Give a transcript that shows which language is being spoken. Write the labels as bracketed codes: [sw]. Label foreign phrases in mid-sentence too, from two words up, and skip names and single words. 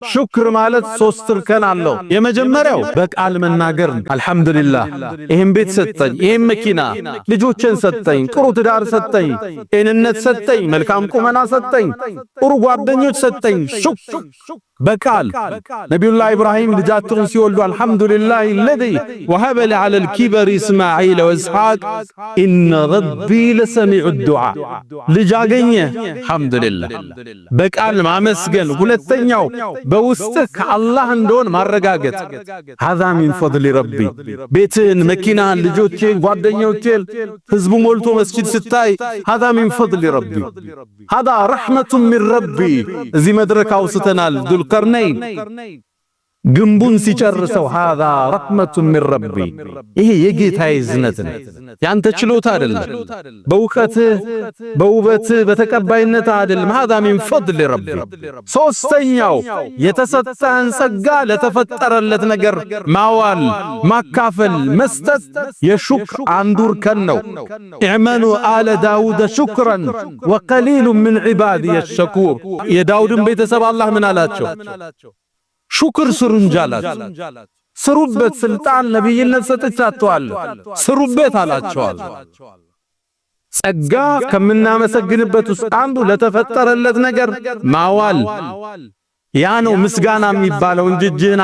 [am] ሹክር ማለት ሶስት እርከን አለው። የመጀመሪያው በቃል መናገር አልሐምዱሊላህ ይሄን ቤት ሰጠኝ፣ ይሄን መኪና፣ ልጆችን ሰጠኝ፣ ጥሩ ትዳር ሰጠኝ፣ ጤንነት ሰጠኝ፣ መልካም ቁመና ሰጠኝ፣ ጥሩ ጓደኞች ሰጠኝ። ሹክር በቃል ነብዩላህ ኢብራሂም ልጃቸውን ሲወልዱ አልሐምዱሊላህ [ar] الذي وهب لي على الكبر اسماعيل واسحاق ان ربي لسميع الدعاء [am] ልጅ አገኘ አልሐምዱሊላህ በቃል ማመስገን። ሁለተኛው በውስጥ ከአላህ እንደሆነ ማረጋገጥ [ar] هذا من فضل ربي [am] ቤትን፣ መኪናን፣ ልጆችን፣ ጓደኞችን ህዝቡ ሞልቶ መስጂድ ስታይ [ar] هذا من فضل ربي هذا رحمة من ربي። [am] እዚህ መድረክ አውስተናል ዱልቀርነይን ግንቡን ሲጨርሰው [ar] هذا رحمة من [am] ربي ይሄ የጌታዬ እዝነት ነው፣ ያንተ ችሎታ አይደለም፣ በእውቀትህ በውበትህ በተቀባይነት አይደለም። [ar] هذا من فضل ربي። [am] ሶስተኛው የተሰጠህን ጸጋ ለተፈጠረለት ነገር ማዋል፣ ማካፈል፣ መስጠት የሹክር አንዱ እርከን ነው። [ar] اعملوا آل داود شكرا وقليل من عبادي الشكور። [am] የዳውድን ቤተሰብ አላህ ምን አላቸው? ሹክር ስሩ እንጂ አላቸው። ስሩበት፣ ስልጣን ነብይነት ሰጥቻችኋለሁ ስሩበት አላቸዋል። ጸጋ ከምናመሰግንበት ውስጥ አንዱ ለተፈጠረለት ነገር ማዋል ያ ነው ምስጋና የሚባለው እንጂ እጅህን